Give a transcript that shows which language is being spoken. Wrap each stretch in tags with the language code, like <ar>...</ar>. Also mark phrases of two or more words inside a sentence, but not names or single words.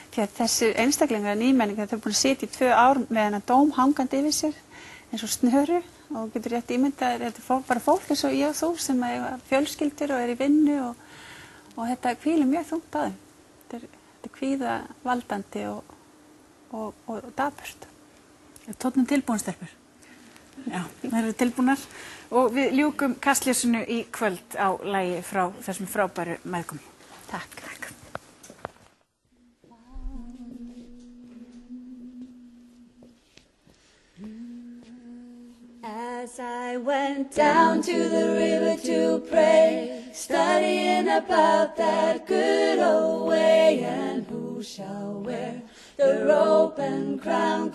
<is>Því að þessi einstaklingar nýmenningar, þau eru búin að sitja í 2 ár með þennan dóm hangandi yfir sér eins og snöru og getur rétt ímyndað, þetta er bara fólk eins og ég og þú sem eiga fjölskyldur og er í vinnu og þetta hvílir mjög þungt á þeim. Þetta er kvíða valdandi og dapurt. Er tónninn tilbúin, stelpur? Já, það eru tilbúnar og við ljúkum kastljósinu í kvöld á lagi frá þessum frábæru mæðgum. Takk.</is> <en>As I went down to the river to pray, studying about that good old way, and who shall wear the robe and crown?</en>